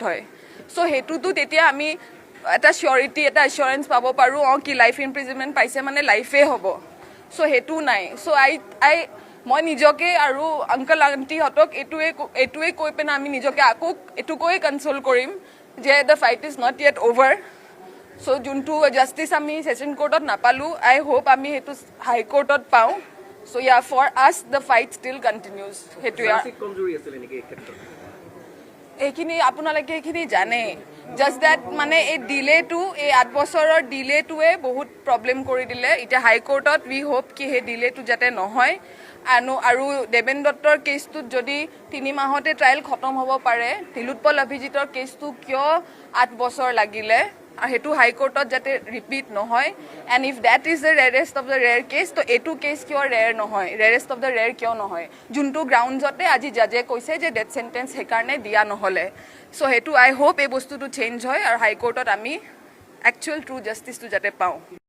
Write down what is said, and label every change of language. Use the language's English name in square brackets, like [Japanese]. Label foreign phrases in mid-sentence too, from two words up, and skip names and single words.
[Assamese] হয় চ' সেইটোতো তেতিয়া আমি এটা চিয়ৰিটি এটা এচিয়ৰেঞ্চ পাব পাৰোঁ কি [English] life imprisonment [Assamese] পাইছে মানে লাইফে হ'ব চ' সেইটো নাই চ' মই নিজকে আৰু আংকল আণ্টিহঁতক এইটোৱে কৈ পিনে আমি নিজকে আকৌ এইটোকৈ কনচল কৰিম যে [English] the fight is not yet over [Assamese] চ' যোনটো জাষ্টিচ আমি ছেশ্যন কোৰ্টত নাপালোঁ [English] I hope [Assamese] আমি সেইটো [English] high courtত [Assamese] পাওঁ [English] So yeah, for us the fight still continues. [Assamese] এইখিনি আপোনালোকে এইখিনি জানে [English] just that [Assamese] মানে এই ডিলেটো এই 8 বছৰৰ ডিলেটোৱে বহুত প্ৰব্লেম কৰি দিলে এতিয়া [English] high courtত we hope [Assamese] কি সেই ডিলেটো যাতে নহয় আৰু দেবেন দত্তৰ কেছটোত যদি 3 মাহতে ট্ৰায়েল খতম হ'ব পাৰে নীলোৎপল অভিজিতৰ কেছটো কিয় 8 বছৰ লাগিলে আৰু সেইটো [English] high courtত [Assamese] যাতে ৰিপিট নহয় [English] and if that is the rarest of the rare case [Assamese] তো এইটো কেছ কিয় ৰেয়াৰ নহয় [English] rarest of the rare [Assamese] কিয় নহয় যোনটো গ্ৰাউণ্ডজতে আজি জাজে কৈছে যে [English] death sentence [Assamese] সেইকাৰণে দিয়া নহ'লে চ' সেইটো [English] I hope [Assamese] এই বস্তুটো চেঞ্জ হয় আৰু [English] high courtত [Assamese] আমি [English] actual true justiceটো [Assamese] যাতে পাওঁ